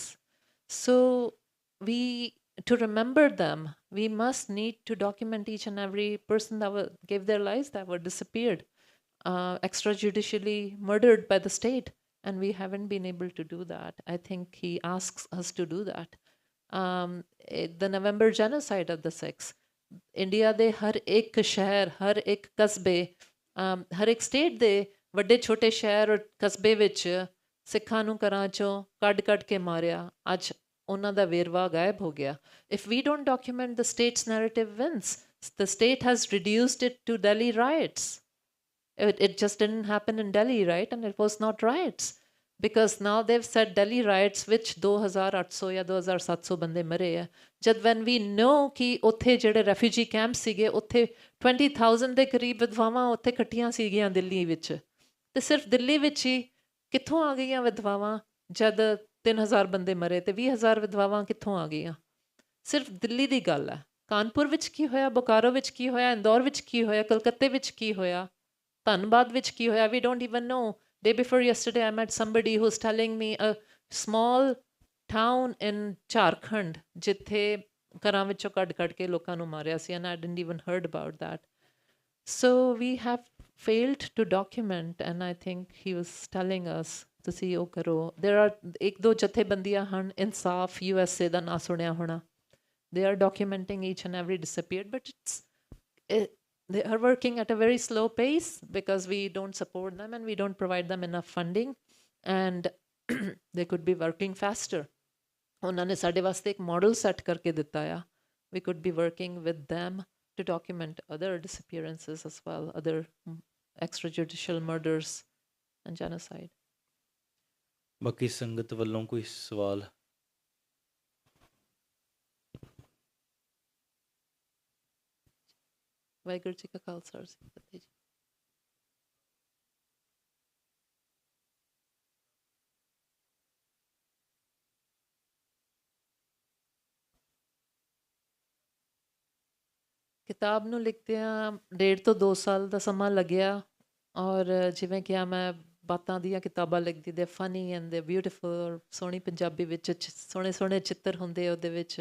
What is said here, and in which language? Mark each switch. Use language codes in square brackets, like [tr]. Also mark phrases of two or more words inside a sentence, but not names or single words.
[en] So to remember them, we must need to document each and every person that gave their lives, that were disappeared, extrajudicially murdered by the state, and we haven't been able to do that. I think he asks us to do that. The November genocide of the Sikhs, [pa] India ਦੇ ਹਰ ਇੱਕ ਸ਼ਹਿਰ, ਹਰ ਇੱਕ ਕਸਬੇ, ਹਰ ਇੱਕ ਸਟੇਟ ਦੇ ਵੱਡੇ ਛੋਟੇ ਸ਼ਹਿਰ ਔਰ ਕਸਬੇ ਵਿੱਚ ਸਿੱਖਾਂ ਨੂੰ ਘਰਾਂ 'ਚੋਂ ਕੱਢ ਕੇ ਮਾਰਿਆ. ਅੱਜ ਉਹਨਾਂ ਦਾ ਵੇਰਵਾ ਗਾਇਬ ਹੋ ਗਿਆ. [en] If we don't document, the state's narrative wins. The state has reduced it to Delhi riots. It just didn't happen in Delhi, right? And it was not riots. Because now they've said Delhi riots [pa] ਵਿੱਚ 2,800 ਜਾਂ 2,700 ਬੰਦੇ ਮਰੇ ਆ. ਜਦ [en] when we know [pa] ਕਿ ਉੱਥੇ ਜਿਹੜੇ ਰੈਫਿਊਜੀ ਕੈਂਪ ਸੀਗੇ ਉੱਥੇ 20,000 ਦੇ ਕਰੀਬ ਵਿਧਵਾਵਾਂ ਉੱਥੇ ਇਕੱਠੀਆਂ ਸੀਗੀਆਂ ਦਿੱਲੀ ਵਿੱਚ. ਅਤੇ ਸਿਰਫ ਦਿੱਲੀ ਵਿੱਚ ਹੀ ਕਿੱਥੋਂ ਆ ਗਈਆਂ ਵਿਧਵਾਵਾਂ ਜਦ 3,000 ਬੰਦੇ ਮਰੇ ਅਤੇ 20,000 ਵਿਧਵਾਵਾਂ ਕਿੱਥੋਂ ਆ ਗਈਆਂ? ਸਿਰਫ ਦਿੱਲੀ ਦੀ ਗੱਲ ਹੈ. ਕਾਨਪੁਰ ਵਿੱਚ ਕੀ ਹੋਇਆ, ਬੋਕਾਰੋ ਵਿੱਚ ਕੀ ਹੋਇਆ, ਇੰਦੌਰ ਵਿੱਚ ਕੀ ਹੋਇਆ, ਕਲਕੱਤੇ ਵਿੱਚ ਕੀ ਹੋਇਆ, ਧਨਬਾਦ ਵਿੱਚ ਕੀ ਹੋਇਆ? [en] We don't even know. Day before yesterday, I met somebody who's telling me a small town in Jharkhand [pa] ਜਿੱਥੇ ਘਰਾਂ ਵਿੱਚੋਂ ਕੱਢ ਕੇ ਲੋਕਾਂ ਨੂੰ ਮਾਰਿਆ ਸੀ, [en] and I didn't even heard about that. So we have failed to document, and I think he was telling us [pa] ਤੁਸੀਂ ਉਹ ਕਰੋ. [en] There are [pa] 1-2 ਜਥੇਬੰਦੀਆਂ ਹਨ, ਇਨਸਾਫ USA ਦਾ ਨਾਂ ਸੁਣਿਆ ਹੋਣਾ. [en] They are documenting each and every disappeared, but they are working at a very slow pace because we don't support them and we don't provide them enough funding, and they could be working faster. [pa] ਉਹਨਾਂ ਨੇ ਸਾਡੇ ਵਾਸਤੇ ਇੱਕ [en] model set [pa] ਕਰਕੇ ਦਿੱਤਾ ਆ. [en] We could be working with them to document other disappearances as well, other extrajudicial murders and genocide. [pa] ਬਾਕੀ ਸੰਗਤ ਵੱਲੋਂ ਕੋਈ ਸਵਾਲ? ਵਾਹਿਗੁਰੂ ਜੀ ਕਾ ਖਾਲਸਾ ਜੀ ਕੀ ਫਤਿਹ ਜੀ. ਕਿਤਾਬ ਨੂੰ ਲਿਖਦਿਆਂ 1.5 ਤੋਂ 2 ਸਾਲ ਦਾ ਸਮਾਂ ਲੱਗਿਆ, ਔਰ ਜਿਵੇਂ ਕਿਹਾ ਮੈਂ ਬਾਤਾਂ ਦੀਆਂ ਕਿਤਾਬਾਂ ਲਿਖਦੀ, [en] the funny and the beautiful, [pa] ਔਰ ਸੋਹਣੀ ਪੰਜਾਬੀ ਵਿੱਚ ਸੋਹਣੇ ਸੋਹਣੇ ਚਿੱਤਰ ਹੁੰਦੇ ਉਹਦੇ ਵਿੱਚ।